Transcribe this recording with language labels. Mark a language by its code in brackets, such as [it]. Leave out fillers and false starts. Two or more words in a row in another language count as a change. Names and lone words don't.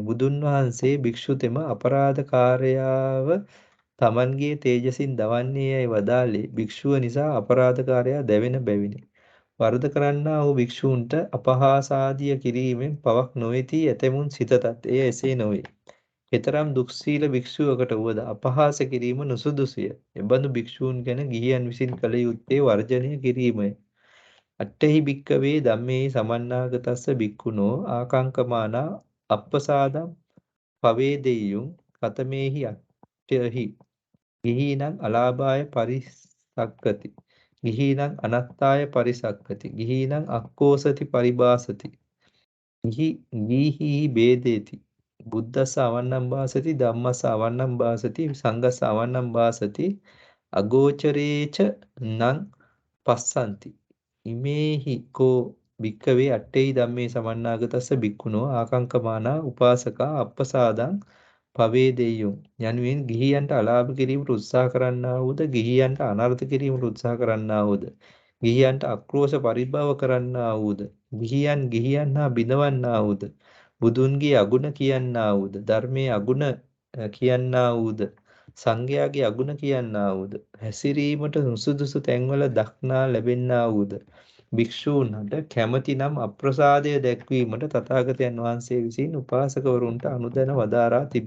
[si] බුදුන් වහන්සේ භික්ෂුතෙම අපරාධකාරයාව තමන්ගේ තේජසින් දවන්නේ යැයි වදාළේ භික්ෂුව නිසා අපරාධකාරයා දැවෙන බැවිනි. වරද කරන්නා වූ භික්ෂූන්ට අපහාසාදිය කිරීමෙන් පවක් නොවෙති ඇතැමුන් සිතතත් එය එසේ නොවේ. කෙතරම් දුක්ශීල භික්ෂුවකට වුවද අපහාස කිරීම නුසුදුසුය. එබඳු භික්ෂූන් ගැන ගිහියන් විසින් කළ යුත්තේ වර්ජනය කිරීමය. [pi] අට්ඨහි භික්කවේ ධම්මේහි සමන්නාගතස්ස භික්ඛුනෝ ආකංකමානා අප්පසාදම් පවේදෙය්‍යුං කතමේහි අට්ඨහි ගිහීනං අලාභාය පරිසක්කති. ගිහීනං අනත්තාය පරිසක්කති. ගිහීනං අක්කෝසති පරිභාසති. ගීහි බේදේති. බුද්දස්ස අවන්නම් භාසති, ධම්මස්ස අවන්නම් භාසති, සංඝස්ස අවන්නම් භාසති. අගෝචරේච නං පස්සන්ති. ඉමේහි කෝ භික්කවේ අට්ඨේහි ධම්මේ සමන්නාගතස්ස භික්ඛුනෝ ආකංකමානා උපාසකා අප්පසාදං පවේදෙය්‍යුම් [si] යනුවෙන් ගිහියන්ට අලාභ කිරීමට උත්සාහ කරන්නා වූද, ගිහියන්ට අනර්ථ කිරීමට උත්සාහ කරන්නා වූද, ගිහියන්ට අක්‍රෝෂ පරිභව කරන්නා වූද, ගිහියන් හා බිඳවන්නා වූද, බුදුන්ගේ අගුණ කියන්නා වූද, ධර්මයේ අගුණ කියන්නා වූද, සංඝයාගේ අගුණ කියන්නා වූද, හැසිරීමට නුසුදුසු තැන්වල දක්නා ලැබෙන්නා වූද භික්ෂූන්ට කැමැති නම් අප්‍රසාදය දැක්වීමට තථාගතයන් වහන්සේ විසින් උපාසකවරුන්ට අනුදැන වදාරා තිබේ.